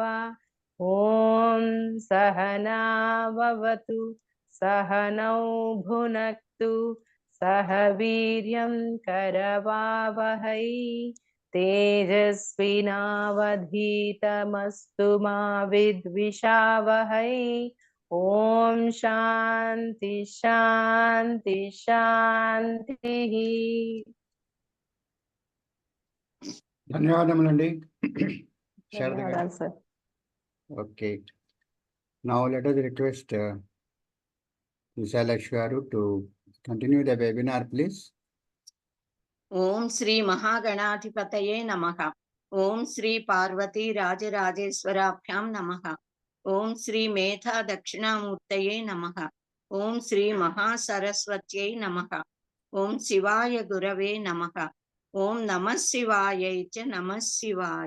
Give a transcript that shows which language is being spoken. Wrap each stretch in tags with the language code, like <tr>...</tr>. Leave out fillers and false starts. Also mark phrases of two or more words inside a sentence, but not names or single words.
<sa>ॐ सहना भवतु सहनौ भुनक्तु सह वीर्यं करवावहै तेजस्विनावधीतमस्तु मा विद्विषावहै। ॐ शान्ति शान्ति शान्तिः।</sa> <te>ధన్యవాదములండి శారద గారు. ధన్యవాదాలు సార్. ఓకే,</te> <en>Now let us request Visalakshi garu to continue the webinar, please.</en> <sa>ఓం శ్రీ మహాగణాధిపతయే నమః. ఓం శ్రీ పార్వతీ రాజరాజేశ్వరాభ్యాం నమః. ఓం శ్రీ మేధా దక్షిణామూర్తయే నమః. ఓం శ్రీ మహాసరస్వత్యై నమః. ఓం శివాయ గురవే నమః. ఓం నమః శివాయై చ నమః శివాయ.</sa>